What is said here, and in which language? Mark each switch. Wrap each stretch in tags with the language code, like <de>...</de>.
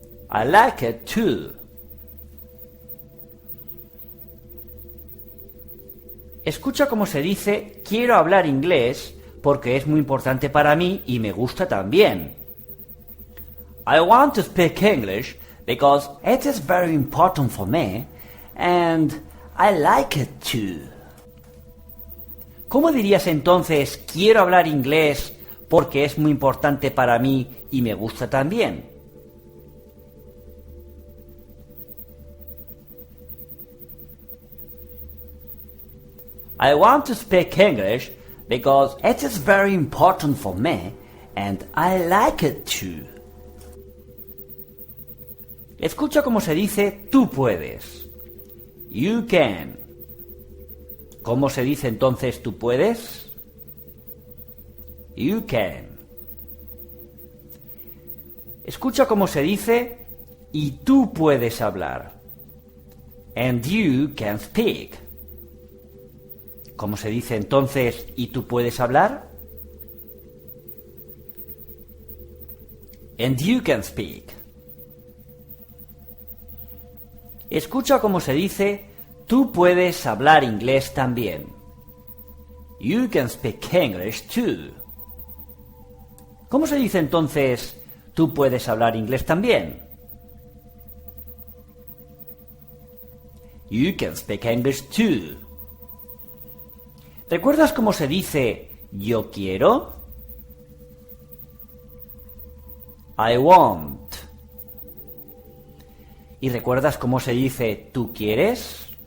<en>I like it too.</en> <es>Escucha cómo se dice quiero hablar inglés porque es muy importante para mí y me gusta también.</es> <en>I want to speak English because it is very important for me and I like it too.</en> <es>¿Cómo dirías entonces quiero hablar inglés porque es muy importante para mí y me gusta también?</es> <en>I want to speak English because it is very important for me and I like it too.</en> <es>Escucha cómo se dice tú puedes.</es> <en>You can.</en> <es>¿Cómo se dice entonces tú puedes?</es> <en>You can.</en> <es>Escucha cómo se dice y tú puedes hablar.</es> <en>And you can speak.</en> <es>¿Cómo se dice entonces y tú puedes hablar?</es> <en>And you can speak.</en> <es>Escucha cómo se dice tú puedes hablar inglés también.</es> <en>You can speak English too.</en> <es>¿Cómo se dice entonces tú puedes hablar inglés también?</es> <en>You can speak English too.</en> <es>¿Recuerdas cómo se dice yo quiero?</es> <en>I want.</en> <es>¿Y recuerdas cómo se dice tú quieres?</es>